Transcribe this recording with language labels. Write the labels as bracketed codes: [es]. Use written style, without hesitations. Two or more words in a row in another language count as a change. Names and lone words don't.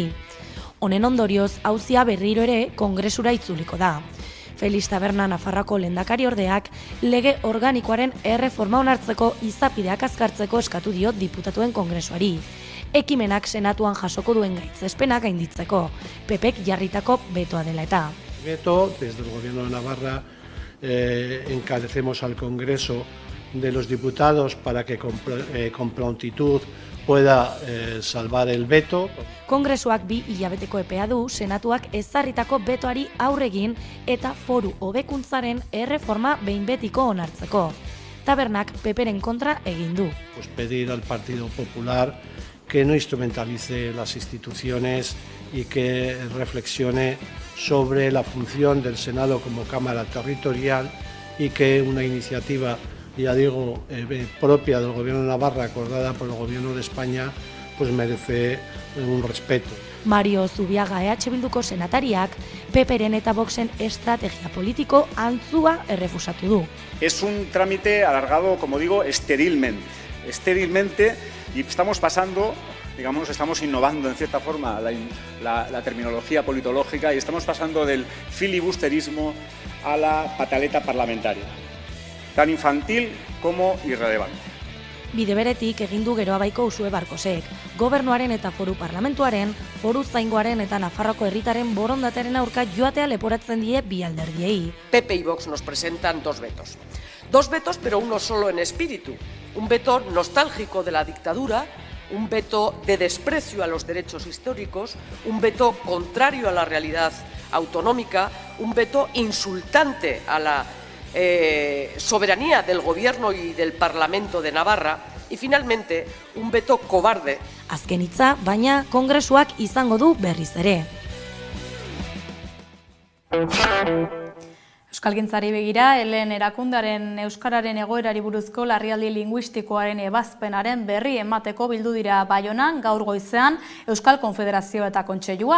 [eu] Honen ondorioz auzia berriro ere Kongresura itzuliko da. Felix Taberna Nafarroako lehendakari ordeak lege organikoaren erreforma onartzeko izapideak azkartzeko eskatu dio diputatuen kongresuari. Ekimenak Senatuan jasoko duen gaitzespenak gainditzeko, PPek jarritako betoa dela eta. [es] Veto, desde el Gobierno de Navarra encarecemos al Congreso de los diputados para que con prontitud pueda salvar el veto. [eu] Kongresuak 2 hilabeteko epea du Senatuak ezarritako betoari aurregin eta foru hobekuntzaren erreforma behin betiko onartzeko. Tabernak PPren kontra egin du. [es] Pues pedir al Partido Popular que no instrumentalice las instituciones y que reflexione sobre la función del Senado como Cámara Territorial y que una iniciativa, ya digo, propia del Gobierno de Navarra, acordada por el Gobierno de España, pues merece un respeto. [eu] Mario Zubiaga EH Bilduko senatariak PPren eta Voxen estrategia politiko antzua errefusatu du. [es] Es un trámite alargado, como digo, estérilmente, y estamos pasando, digamos, estamos innovando en cierta forma la terminología politológica y estamos pasando del filibusterismo a la pataleta parlamentaria, tan infantil como irrelevante. [eu] Bide beretik egin du Geroabaiko Usue Barkosek, gobernuaren eta foru parlamentuaren, foru zaingoaren eta Nafarroako herritaren borondatearen aurka joatea leporatzen die bi alderdiei. [es] PP y Vox nos presentan 2 vetos. 2 vetos, pero uno solo en espíritu. Un veto nostálgico de la dictadura, un veto de desprecio a los derechos históricos, un veto contrario a la realidad autonómica, un veto insultante a la soberanía del Gobierno y del Parlamento de Navarra y finalmente un veto cobarde. [eu] Azken hitza, baina Kongresuak izango du berriz ere. Euskalgintzari begira, Helen erakundaren euskararen egoerari buruzko larrialdi linguistikoaren ebazpenaren berri emateko bildu dira Baionan gaur goizean Euskal Konfederazio eta Kontseilua.